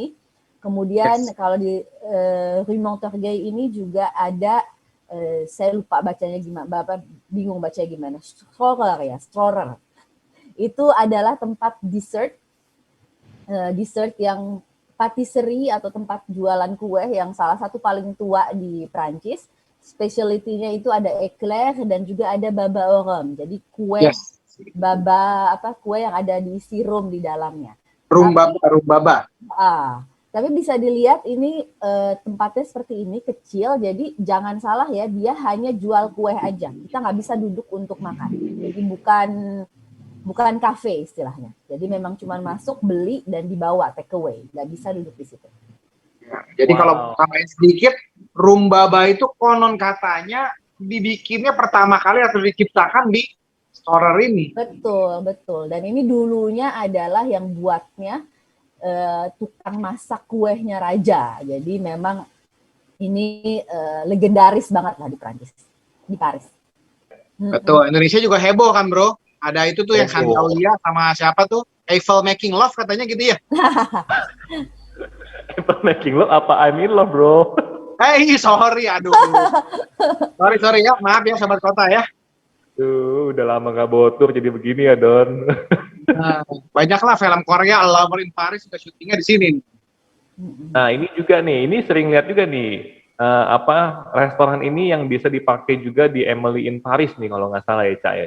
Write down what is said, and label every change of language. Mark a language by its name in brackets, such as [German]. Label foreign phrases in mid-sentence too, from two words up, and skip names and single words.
[Indonesian] Kemudian kalau di Rue Montorgueil ini juga ada, saya lupa bacanya gimana, Bapak bingung bacanya gimana, Strorrer. Itu adalah tempat dessert yang patisserie atau tempat jualan kue yang salah satu paling tua di Prancis. Specialty-nya itu ada eclair dan juga ada [French] baba au rhum. [Indonesian] Jadi kue kue yang ada diisi rum di dalamnya. Rum baba. Tapi bisa dilihat ini tempatnya seperti ini, kecil, jadi jangan salah ya, dia hanya jual kue aja. Kita nggak bisa duduk untuk makan. Jadi bukan kafe istilahnya. Jadi memang cuma masuk, beli, dan dibawa [English] take away. [Indonesian] Nggak bisa duduk di situ. Ya, jadi kalau tambahin sedikit, rum baba itu konon katanya dibikinnya pertama kali atau diciptakan di Strorrer ini. Betul. Dan ini dulunya adalah yang buatnya tukang masak kuehnya raja. Jadi memang ini legendaris banget lah di Prancis, di Paris. Betul. Indonesia juga heboh kan, bro? Ada itu tuh yang Sandalia sama siapa tuh? Eiffel Making Love katanya gitu ya? Eiffel Making Love apa [English] I'm in love, [Indonesian] bro? Sorry, aduh. sorry ya, maaf ya Sobat Kota ya. Tuh, udah lama nggak botur jadi begini ya, Don. Nah, banyaklah film Korea, Lover in Paris sudah syutingnya di sini. Nah, ini juga nih, ini sering lihat juga nih, restoran ini yang bisa dipakai juga di Emily in Paris nih, kalau nggak salah ya, Cak ya.